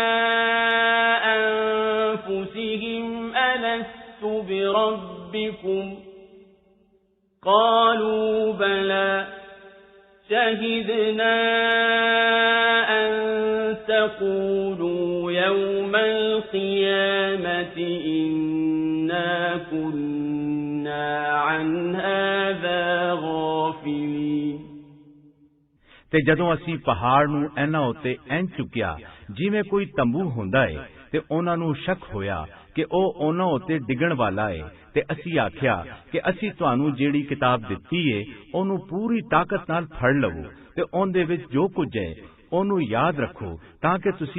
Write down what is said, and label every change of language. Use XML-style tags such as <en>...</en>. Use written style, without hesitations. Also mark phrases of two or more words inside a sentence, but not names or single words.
<ar>أَنفُسِهِمْ أَلَسْتُ بِرَبِّكُمْ قَالُوا بَلَى شَهِدْنَا أَن تَقُولُوا يَوْمَ الْقِيَامَةِ إِنَّا كُنَّا عَنْ هَذَا غَافِلِينَ</ar> <pa>ਤੇ ਜਦੋਂ ਅਸੀਂ ਪਹਾੜ ਨੂੰ ਇਹਨਾਂ ਉੱਤੇ ਐਂ ਚੁੱਕਿਆ ਜਿਵੇਂ ਕੋਈ ਤੰਬੂ ਹੁੰਦਾ ਏ ਤੇ ਉਹਨਾਂ ਨੂੰ ਸ਼ੱਕ ਹੋਇਆ ਕਿ ਉਹ ਉਹਨਾਂ ਉੱਤੇ ਡਿੱਗਣ ਵਾਲਾ ਏ ਤੇ ਅਸੀਂ ਆਖਿਆ ਕਿ ਅਸੀਂ ਤੁਹਾਨੂੰ ਜਿਹੜੀ ਕਿਤਾਬ ਦਿੱਤੀ ਏ ਉਹਨੂੰ ਪੂਰੀ ਤਾਕਤ ਨਾਲ ਫੜ ਲਵੋ ਤੇ ਉਹਦੇ ਵਿੱਚ ਜੋ ਕੁਝ ਹੈ ਉਹਨੂੰ ਯਾਦ ਰੱਖੋ ਤਾਂ ਕਿ ਤੁਸੀਂ</pa>